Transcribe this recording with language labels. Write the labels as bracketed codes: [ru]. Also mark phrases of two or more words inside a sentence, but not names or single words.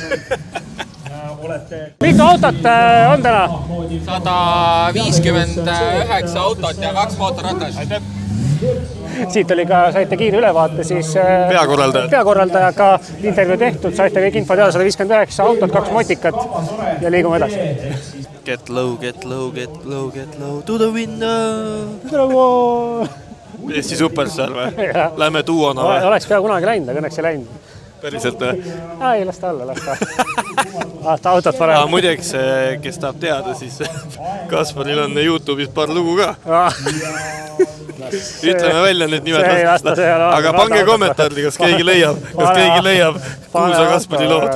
[et] Mitu autot on täna? 159 autot ja 2 mootorratast. Siit oli ka, saite kiire ülevaate siis peakorraldajaga intervjuu tehtud, saite kõik info teada, 159 autot, 2 motikat ja liigume edasi. [en] Get low to the window. [et] Eesti superstar või? Lähme duona või? Oleks pea kunagi läinud, aga õnneks ei läinud. Päriselt või? Ei, las ta alla. Autot parem. Muideks, kes tahab teada, siis Kasparil on YouTube'is paar lugu ka. Ütleme välja need nimed. Aga pange kommentaari, kas keegi leiab kuulsa Kaspari lood.